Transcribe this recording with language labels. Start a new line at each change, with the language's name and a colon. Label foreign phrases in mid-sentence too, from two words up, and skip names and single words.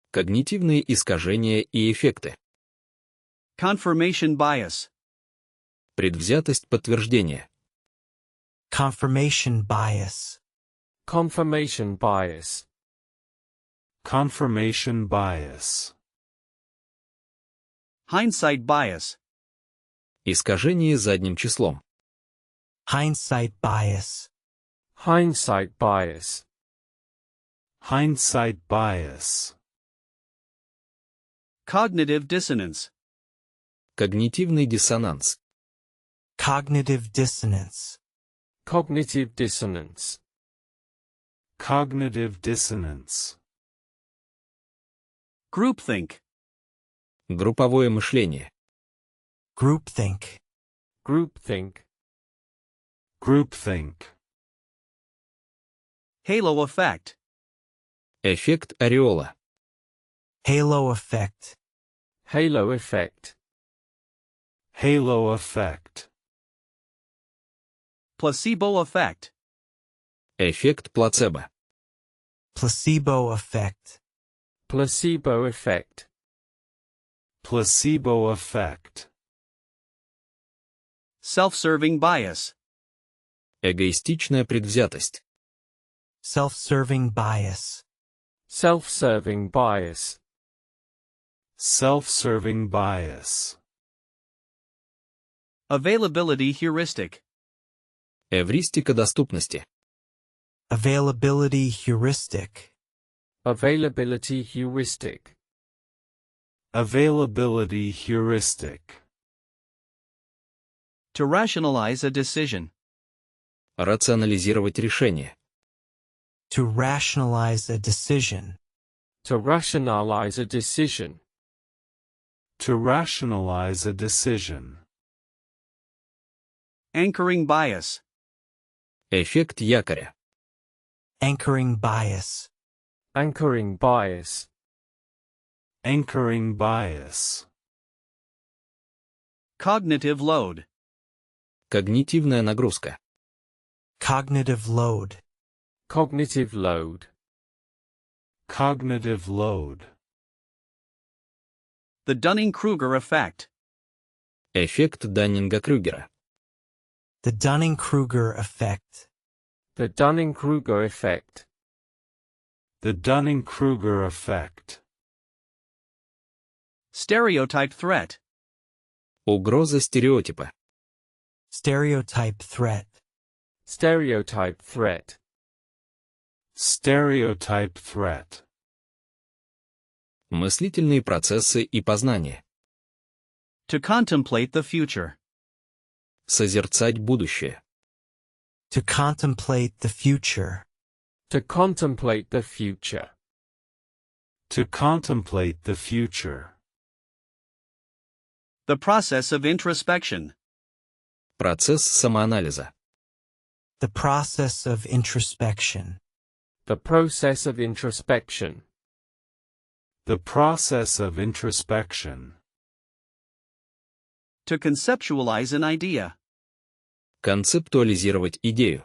Russian: Когнитивные искажения и эффекты.
English: Confirmation bias.
Russian: Предвзятость подтверждения.
English: Confirmation bias. Confirmation bias. Confirmation bias. Hindsight bias.
Russian: Искажение задним числом.
English: Hindsight bias. Hindsight bias. Hindsight bias. Cognitive dissonance.
Russian: Когнитивный диссонанс.
English: Cognitive dissonance. Cognitive dissonance. Cognitive dissonance. Groupthink.
Russian: Групповое мышление.
English: Groupthink. Groupthink. Groupthink. Halo effect.
Russian: Эффект ореола.
English: Halo effect. Halo effect. Halo effect. Placebo effect.
Russian: Эффект плацебо.
English: Placebo effect. Placebo effect. Placebo effect. Self-serving bias.
Russian: Эгоистичная предвзятость.
English: Self-serving bias. Self-serving bias. Self-serving bias. Availability heuristic.
Russian: Эвристика доступности.
English: Availability heuristic. Availability heuristic. Availability heuristic. To rationalize a decision.
Russian: Рационализировать решение.
English: To rationalize a decision. To rationalize a decision. To rationalize a decision. Anchoring bias.
Russian: Эффект якоря.
English: Anchoring bias. Anchoring bias. Anchoring bias. Cognitive load.
Russian: Когнитивная нагрузка.
English: Cognitive load. Cognitive load. Cognitive load. The Dunning-Kruger effect.
Russian: Эффект Даннинга-Крюгера.
English: The Dunning-Kruger effect. The Dunning-Kruger effect. The Dunning-Kruger effect. Stereotype threat.
Russian: Угроза стереотипа.
English: Stereotype threat. Stereotype threat. Stereotype threat.
Russian: Мыслительные процессы и познание.
English: To contemplate the future.
Russian: Созерцать будущее.
English: To contemplate the future. To contemplate the future. To contemplate the future. The process of introspection.
Russian: Процесс самоанализа.
English: The process of introspection. The process of introspection. The process of introspection. To conceptualize an idea.
Russian: Концептуализировать идею.